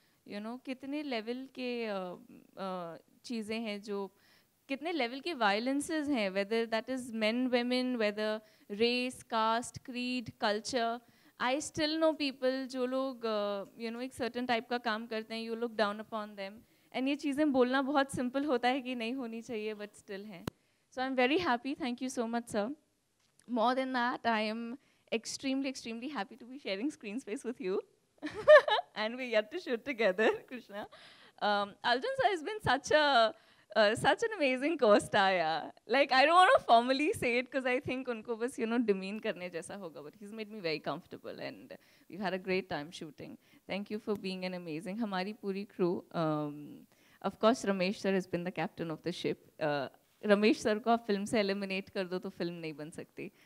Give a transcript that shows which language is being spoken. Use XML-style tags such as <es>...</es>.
<hi>कितने लेवल के चीज़ें हैं, जो कितने लेवल के वायलेंसेस हैं,</hi> <en>Whether that is men women, whether race, caste, creed, culture. I still know people</en> <hi>जो लोग एक सर्टन टाइप का काम करते हैं,</hi> <en>you look down upon them, and</en> <hi>ये चीज़ें बोलना बहुत सिंपल होता है कि नहीं होनी चाहिए,</hi> <en>but still</en> <hi>हैं।</hi> <en>So I am very happy, thank you so much sir. More than that I am extremely happy to be sharing screen space with you and we get to shoot together, Krishna. Arjun sir has been such an amazing co-star, yeah. Like I don't want to formally say it because I think</en> <hi>unko bas demean karne jaisa hoga,</hi> <en>but he's made me very comfortable and we've had a great time shooting. Thank you for being an amazing</en> <hi>hamari puri</hi> <en>crew. Of course Ramesh sir has been the captain of the ship.</en> <hi>Ramesh sir को आप film से eliminate कर दो तो film नहीं बन सकती।</hi>